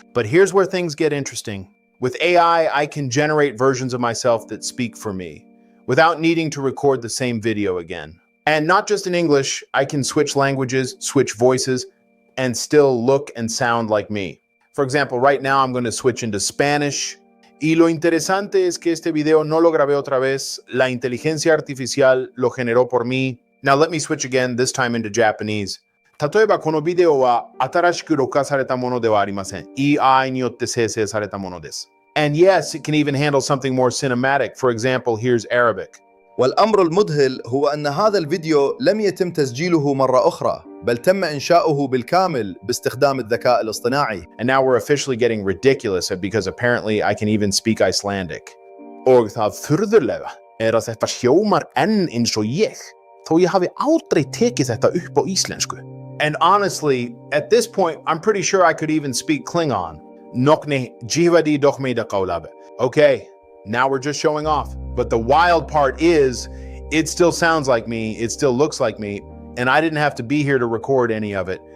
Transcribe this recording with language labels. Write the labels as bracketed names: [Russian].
[English] But here's where things get interesting. With AI, I can generate versions of myself that speak for me without needing to record the same video again. And not just in English, I can switch languages, switch voices, and still look and sound like me. For example, right now I'm going to switch into Spanish. [Spanish] Y lo interesante es que este video no lo grabé otra vez. La inteligencia artificial lo generó por mí. [English] Now let me switch again, this time into Japanese. [Japanese] 例えばこのビデオは新しく録画されたものではありません。 AI によって生成されたものです。 [English] And yes, it can even handle something more cinematic. For example, here's Arabic. [Arabic] والأمر المذهل هو أن هذا الفيديو لم يتم تسجيله مرة أخرى، بل تم إنشاؤه بالكامل باستخدام الذكاء الاصطناعي. [English] And now we're officially getting ridiculous because apparently I can even speak Icelandic. [Icelandic] Og það furðulega að þetta hljómar enn eins og ég, þó ég hafi aldrei tekið þetta upp á íslensku. [English] And honestly, at this point, I'm pretty sure I could even speak Klingon. Nokne jivadi dokhme da kaulabe. Okay, now we're just showing off. But the wild part is, it still sounds like me, it still looks like me, and I didn't have to be here to record any of it.